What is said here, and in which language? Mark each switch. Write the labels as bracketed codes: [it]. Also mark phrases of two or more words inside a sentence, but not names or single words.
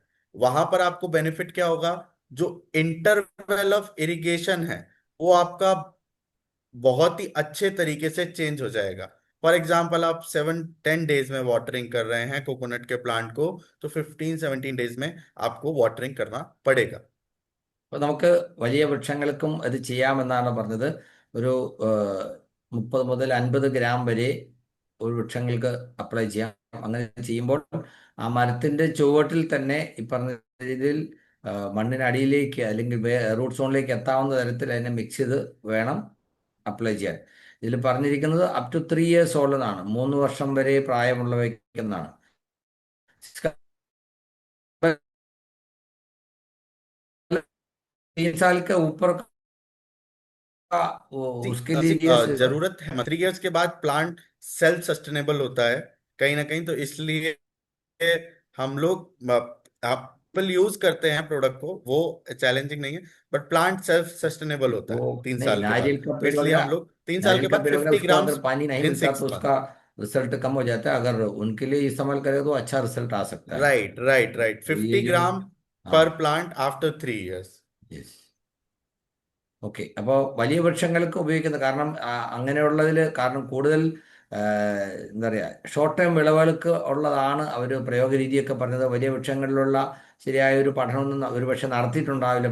[hi] वहां पर आपको बेनिफिट क्या होगा, जो [en] interval of irrigation [hi] है वो आपका बहुत ही अच्छे तरीके से चेंज हो जाएगा। [en] For example, [hi] आप 7-10 डेज में वाटरिंग कर रहे हैं कोकोनट के प्लांट को, तो 15-17 डेज में आपको वाटरिंग करना पड़ेगा। [ml] അപ്പോൾ നമുക്ക് വലിയ വൃക്ഷങ്ങൾക്കും അത് ചെയ്യാമെന്നാണ് പറഞ്ഞത്. ഒരു 30 മുതൽ 50 ഗ്രാം വരെ ഒരു വൃക്ഷങ്ങൾക്ക് അപ്ലൈ ചെയ്യാം. അങ്ങനെ ചെയ്യുമ്പോൾ ആ മരത്തിൻ്റെ ചുവട്ടിൽ തന്നെ ഈ പറഞ്ഞ രീതിയിൽ മണ്ണിനടിയിലേക്ക് അല്ലെങ്കിൽ റൂട്ട് സോണിലേക്ക് എത്താവുന്ന തരത്തിൽ അതിനെ മിക്സ് ചെയ്ത് വേണം അപ്ലൈ ചെയ്യാൻ. ഇതിൽ പറഞ്ഞിരിക്കുന്നത് [en] up to 3 years old [ml] എന്നാണ്, 3 വർഷം വരെ പ്രായമുള്ളവയ്ക്കെന്നാണ്. [hi] 3 साल के ऊपर का उसके लिए ये जरूरत है, 3 इयर्स के बाद प्लांट [en] self sustainable [hi] होता है कहीं ना कहीं, तो इसलिए हम लोग एप्पल यूज करते हैं प्रोडक्ट को, वो चैलेंजिंग नहीं है, बट प्लांट [en] self sustainable [hi] होता है वो 3 नहीं, साल के बाद। नारियल का तो पेड़ इसलिए वगैरह, हम लोग 3 साल के नारियल का बाद पेड़ वगैरह 50 उसको ग्राम अगर पानी नहीं इन मिलता 6 तो मंथ। उसका रिजल्ट कम हो जाता है. अगर उनके लिए इस्तेमाल करें तो अच्छा रिजल्ट आ सकता है. [en] right right right, [hi] तो ये 50 जो ग्राम हाँ, [en] per plant after 3 years. Yes, okay. [ml] അപ്പോൾ വലിയ വൃക്ഷങ്ങൾക്ക് ഉപയോഗിക്കുന്നത് കാരണം അങ്ങനെയുള്ളതിൽ കാരണം കൂടുതൽ ആ, എന്താ പറയുക, [en] short time [ml] വിളവുകൾക്ക് ഉള്ളതാണ് അവർ പ്രയോഗ രീതിയൊക്കെ പറഞ്ഞത്. വലിയ വൃക്ഷങ്ങളിലുള്ള ശരിയായ ഒരു പഠനമൊന്നും ഒരുപക്ഷെ നടത്തിയിട്ടുണ്ടാവില്ല.